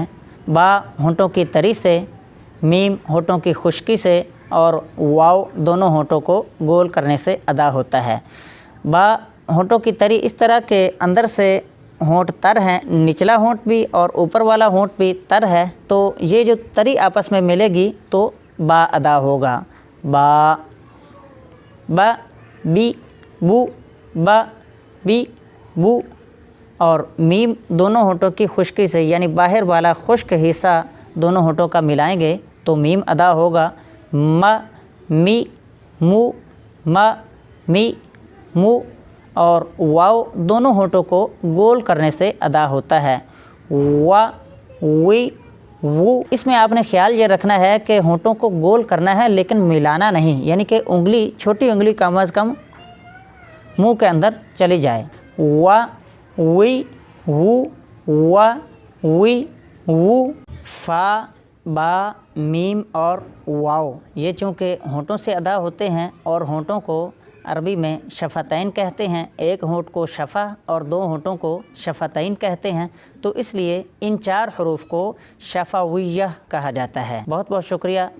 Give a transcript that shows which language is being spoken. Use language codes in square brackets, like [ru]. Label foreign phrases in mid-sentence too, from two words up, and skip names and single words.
[ur] با ہونٹوں کی تری سے، میم ہونٹوں کی خشکی سے اور واو دونوں ہونٹوں کو گول کرنے سے ادا ہوتا ہے۔ با ہونٹوں کی تری اس طرح کہ اندر سے ہونٹ تر ہیں، نچلا ہونٹ بھی اور اوپر والا ہونٹ بھی تر ہے، تو یہ جو تری آپس میں ملے گی تو با ادا ہوگا، با، با، بی، بو، با، بی، بو۔ اور میم دونوں ہونٹوں کی خشکی سے یعنی باہر والا خشک حصہ دونوں ہونٹوں کا ملائیں گے تو میم ادا ہوگا، ما، می، مو، ما، می، مو۔ اور واو دونوں ہونٹوں کو گول کرنے سے ادا ہوتا ہے، وا، وی، وو۔ اس میں آپ نے خیال یہ رکھنا ہے کہ ہونٹوں کو گول کرنا ہے لیکن ملانا نہیں، یعنی کہ انگلی، چھوٹی انگلی کم از کم منہ کے اندر چلی جائے، وا، وی، وو، وا، وی، وو۔ فا، با، میم اور واو یہ چونکہ ہونٹوں سے ادا ہوتے ہیں اور ہونٹوں کو عربی میں شفتین کہتے ہیں، ایک ہونٹ کو شفہ اور دو ہونٹوں کو شفتین کہتے ہیں، تو اس لیے ان چار حروف کو شفویہ کہا جاتا ہے۔ بہت بہت شکریہ۔